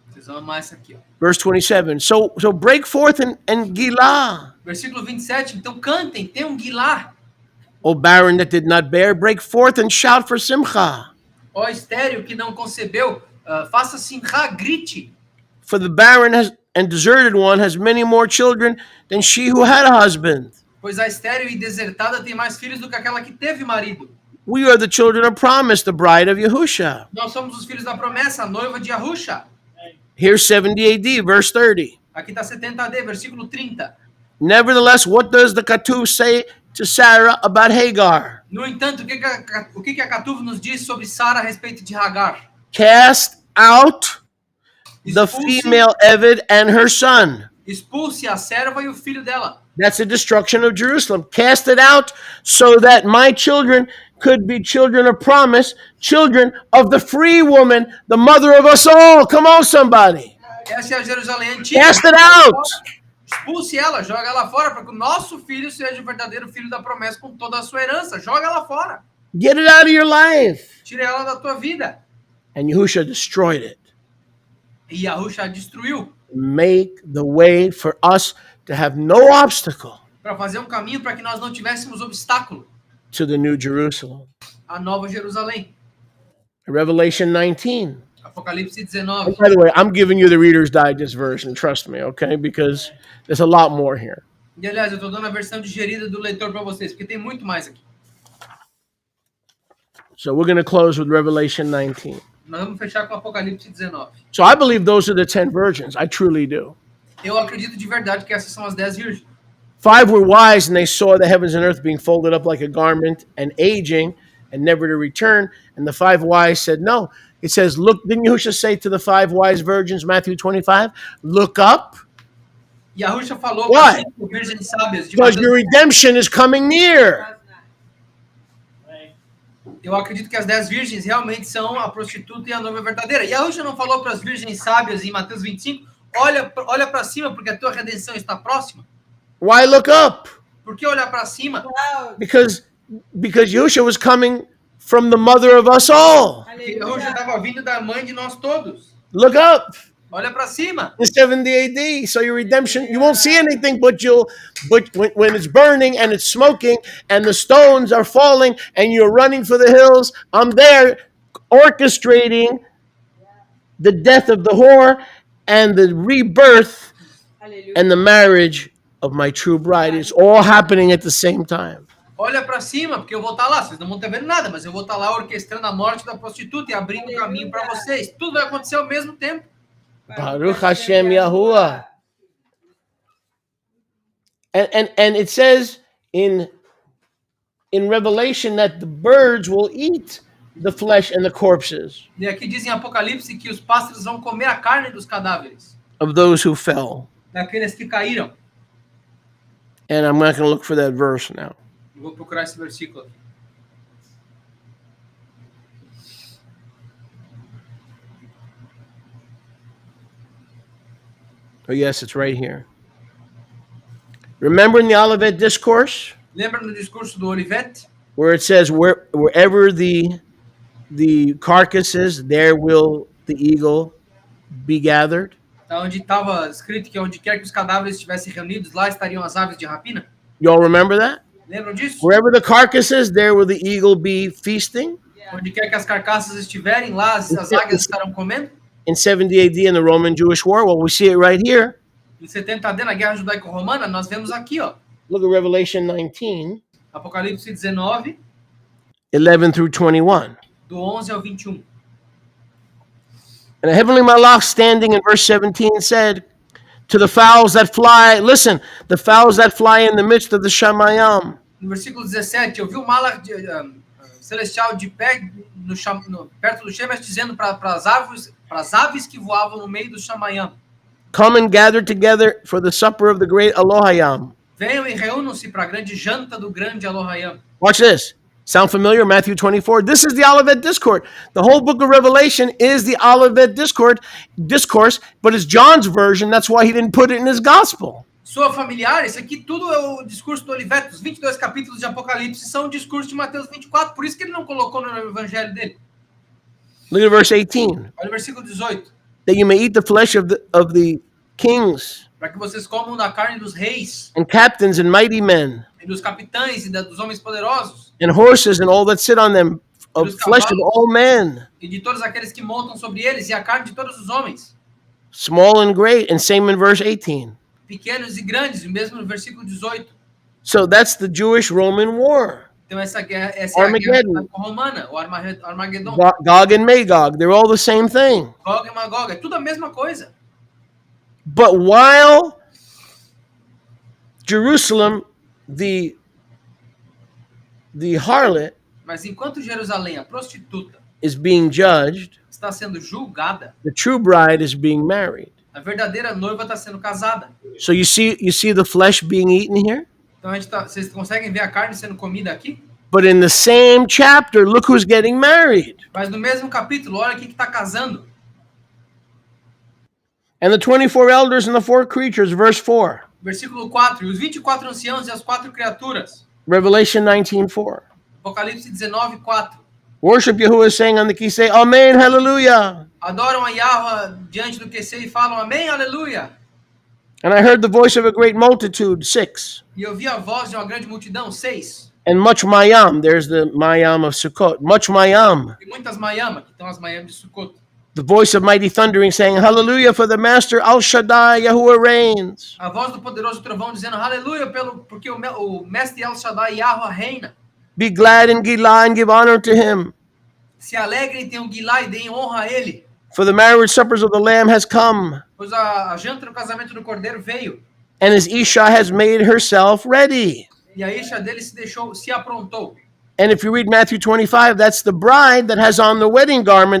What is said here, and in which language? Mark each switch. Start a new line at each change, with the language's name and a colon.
Portuguese: Vocês vão amar isso aqui, ó.
English: Verse 27. So break forth and Gilah.
Portuguese: Versículo 27. Então cantem, tem um Guilá.
English: O barren that did not bear, break forth and shout for Simcha.
Portuguese: Ó estéril que não concebeu, faça simcha, grite.
English: For the barren and deserted one has many more children than she who had a husband.
Portuguese: Pois a estéril e desertada tem mais filhos do que aquela que teve marido.
English: We are the children of promise, the bride of Yahusha.
Portuguese: Nós somos os filhos da promessa, a noiva de Yahusha.
English: Here's 70 AD, verse 30.
Portuguese: Aqui está 70 AD, versículo 30.
English: Nevertheless, what does the Katuv say to Sarah about Hagar?
Portuguese: No entanto, o que a Catuv nos diz sobre Sara a respeito de Hagar?
English: Cast out the
Portuguese: Expulse-
English: female Eved and her son.
Portuguese: Expulse a serva e o filho dela.
English: That's the destruction of Jerusalem. Cast it out so that my children could be children of promise, children of the free woman, the mother of us all. Come on, somebody.
Portuguese: Essa é a Jerusalém antiga.
English: Cast it out.
Portuguese: Expulse ela, joga ela fora, para que o nosso filho seja o verdadeiro filho da promessa com toda a sua herança. Joga ela fora.
English: Get it out of your life.
Portuguese: Tira ela da tua vida.
English: And Yahusha destroyed it.
Portuguese: E Yahusha destruiu
English: Make the way for us to have no obstacle
Portuguese: para fazer um caminho para que nós não tivéssemos obstáculo
English: to the New Jerusalem.
Portuguese: à Nova Jerusalém.
English: Revelation 19.
Portuguese: Apocalipse 19.
English: By the way, I'm giving you the Reader's Digest version, trust me, okay? Because there's a lot more here.
Portuguese: E aliás, eu estou dando a versão digerida do leitor para vocês, porque tem muito mais aqui.
English: So we're going to close with Revelation 19.
Portuguese: Nós vamos fechar com Apocalipse 19.
English: So I believe those are the 10 virgins. I truly do.
Portuguese: Eu acredito de verdade que essas são as 10 virgens.
English: 5 were wise, and they saw the heavens and earth being folded up like a garment and aging and never to return. And the 5 wise said, no. It says, look, didn't Yahushua say to the 5 wise virgins, Matthew 25, look up,
Portuguese: Yahusha falou
English: Why?
Portuguese: para as 5 virgens sábias de
English: because
Portuguese: Mateus.
English: your redemption is coming near.
Portuguese: Eu acredito que as 10 virgens realmente são a prostituta e a noiva verdadeira. Yahusha não falou para as virgens sábias em Mateus 25, olha para cima porque a tua redenção está próxima?
English: Why look up?
Portuguese: Por que olhar para cima?
English: Wow. Because Yahushua was coming from the mother of us all.
Portuguese: Porque Yahusha estava vindo da mãe de nós todos.
English: Look up.
Portuguese: Olha para cima.
English: In 70 AD, so your redemption, you won't see anything, but when it's burning and it's smoking and the stones are falling and you're running for the hills, I'm there orchestrating the death of the whore and the rebirth Hallelujah. and the marriage of my true bride. It's all happening at the same time.
Portuguese: Olha para cima, porque eu vou estar lá. Vocês não vão estar vendo nada, mas eu vou estar lá orquestrando a morte da prostituta e abrindo o caminho para vocês. Tudo vai acontecer ao mesmo tempo.
Hebrew: Baruch Hashem Yahuwah.
English: And it says in Revelation that the birds will eat the flesh and the corpses
Portuguese: E aqui diz em Apocalipse que os pássaros vão comer a carne dos cadáveres,
English: of those who fell.
Portuguese: daqueles que caíram.
English: And I'm not going to look for that verse now.
Portuguese: Eu vou procurar esse versículo aqui.
English: Oh, yes, it's right here. Remember in the Olivet Discourse
Portuguese: Lembra no discurso do Olivet?
English: where it says, wherever the carcasses, there will the eagle be gathered?
Portuguese: Tá onde estava escrito que onde quer que os cadáveres estivessem reunidos, lá estariam as aves de rapina?
English: You all remember that?
Portuguese: Lembram disso?
English: Wherever the carcasses, there will the eagle be feasting.
Portuguese: Onde quer que as carcaças estiverem, lá as águias estarão comendo?
English: In 70 AD in the Roman Jewish War, well, we see it right here.
Portuguese: Em 70 AD, na Guerra Judaico-Romana, nós vemos aqui, ó,
English: Look at Revelation 19,
Portuguese: Apocalipse 19,
English: 11 through 21.
Portuguese: do 11 ao 21.
English: And a heavenly malach standing in verse 17 said to the fowls that fly, listen, the fowls that fly in the midst of the Shamayam,
Portuguese: No versículo 17, eu vi o Malach celestial de pé perto do Shemesh, dizendo para as aves que voavam no meio do Shamayam:
English: Come and gather together for the supper of the great Elohayam.
Portuguese: venham e reúnam-se para a grande janta do grande Elohayam.
English: Watch this. Sound familiar? Matthew 24. This is the Olivet Discourse. The whole book of Revelation is the Olivet discourse, but it's John's version. That's why he didn't put it in his gospel.
Portuguese: Soa familiar? Esse aqui tudo é o discurso do Oliveto. Os 22 capítulos de Apocalipse são o discurso de Mateus 24. Por isso que ele não colocou no evangelho dele.
English: Look at verse 18.
Portuguese: Olha o versículo 18.
English: That you may eat the flesh of the kings
Portuguese: Para que vocês comam da carne dos reis,
English: and captains and mighty men
Portuguese: e dos capitães e dos homens poderosos,
English: and horses and all that sit on them, of flesh of all men,
Portuguese: e de todos aqueles que montam sobre eles, e a carne de todos os homens,
English: small and great, and same in verse 18.
Portuguese: pequenos e grandes, mesmo no versículo 18.
English: So that's the Jewish-Roman war.
Portuguese: Então essa guerra, essa é a guerra romana, o Armagedon.
English: Gog and Magog, they're all the same thing.
Portuguese: Gog e Magog, é tudo a mesma coisa.
English: But while Jerusalem, the harlot,
Portuguese: Mas enquanto Jerusalém, a prostituta,
English: is being judged,
Portuguese: está sendo julgada,
English: the true bride is being married.
Portuguese: a verdadeira noiva está sendo casada.
English: So you see the flesh being eaten here?
Portuguese: Então vocês conseguem ver a carne sendo comida aqui?
English: But in the same chapter, look who's getting married.
Portuguese: Mas no mesmo capítulo, olha quem que está casando.
English: And the 24 elders and the 4 creatures, verse 4.
Portuguese: Versículo 4. E os 24 anciãos e as 4 criaturas.
English: Revelation 19:4.
Portuguese: Apocalipse 19:4.
English: Worship Yahuwah, saying on the key, say, Amen, hallelujah.
Portuguese: Adoram a Yahweh diante do QC e falam amém, aleluia.
English: And I heard the voice of a great multitude, 6.
Portuguese: E eu vi a voz de uma grande multidão, 6.
English: And much mayam, there's the mayam of Sukkot, much mayam.
Portuguese: E muitas Mayama, que estão as Mayam de Sukkot.
English: The voice of mighty thundering, saying, Hallelujah, for the Master Al Shaddai, Yahuwah reigns.
Portuguese: A voz do poderoso trovão dizendo aleluia, porque o mestre El Shaddai Yahweh reina.
English: Be glad in Gilah and give honor to him.
Portuguese: Se alegrem, tenham Gilá e deem honra a ele.
English: For the marriage suppers of the Lamb has come,
Portuguese: Pois a janta no casamento do Cordeiro veio.
English: and his Isha has made herself ready.
Portuguese: E a isha dele se aprontou.
English: And if you read Matthew 25, that's the bride that has on the wedding garment.